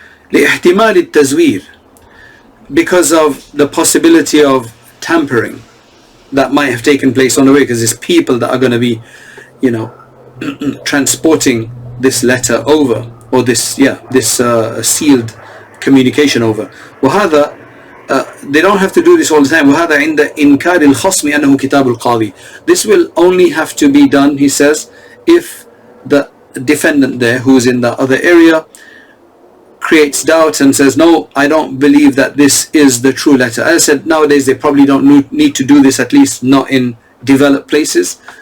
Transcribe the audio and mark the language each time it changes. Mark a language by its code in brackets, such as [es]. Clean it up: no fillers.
[ar] لِاحْتِمَالِ التَّزْوِيرِ, [en] because of the possibility of tampering that might have taken place on the way, because there's people that are going to be, you know, transporting this letter over, or this sealed communication over. [ar] وهذا [en] they don't have to do this all the time. [ar] وهذا عند إنكار الخصم أنه كتاب القاضي. [en] This will only have to be done, he says, if the defendant there, who's in the other area, creates doubt and says, no, I don't believe that this is the true letter. As I said, nowadays they probably don't need to do this, at least not in developed places.